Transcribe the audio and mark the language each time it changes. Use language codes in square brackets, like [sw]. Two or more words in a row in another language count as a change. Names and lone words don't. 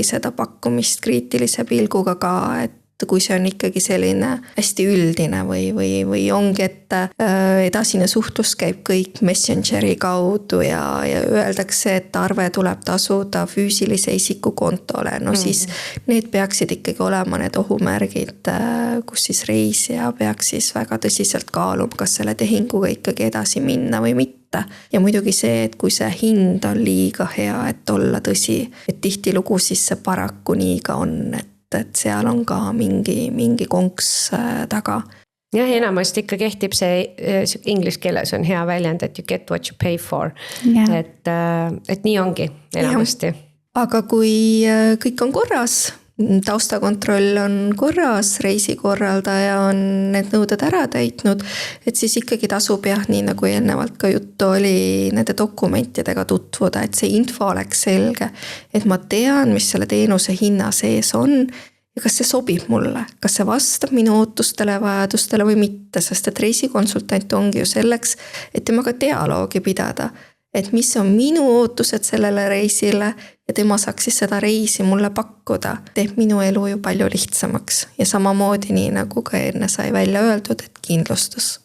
[et] seda pakkumist kriitilise pilguga ka, et kui see on ikkagi selline hästi üldine või ongi, et edasine suhtlus käib kõik Messengeri kaudu ja öeldakse, et arve tuleb tasuda füüsilise isiku kontole, siis need peaksid ikkagi olema need ohumärgid, kus siis reisija peaks siis väga tõsiselt kaaluma, kas selle tehinguga ikkagi edasi minna või mitte. Ja muidugi see, et kui see hind on liiga hea, et olla tõsi, et tihtilugu siis see paraku nii ka on, et seal on ka mingi konks taga. Jah, enamasti ikka kehtib see inglise keeles on hea väljend, et [en] you get what you pay for. [et] Et nii ongi enamasti. Aga kui kõik on korras, taustakontroll on korras, reisikorraldaja on need nõuded ära täitnud, et siis ikkagi tasub nii nagu eelnevalt ka juttu oli nende dokumentidega tutvuda, et see info oleks selge, et ma tean, mis selle teenuse hinna sees on ja kas see sobib mulle, kas see vastab minu ootustele, vajadustele või mitte, sest et reisikonsultant ongi ju selleks, et temaga dialoogi pidada, et mis on minu ootused sellele reisile ja tema saaks siis seda reisi mulle pakkuda, teeb minu elu ju palju lihtsamaks ja samamoodi nii nagu ka enne sai välja öeldud, et kindlustus.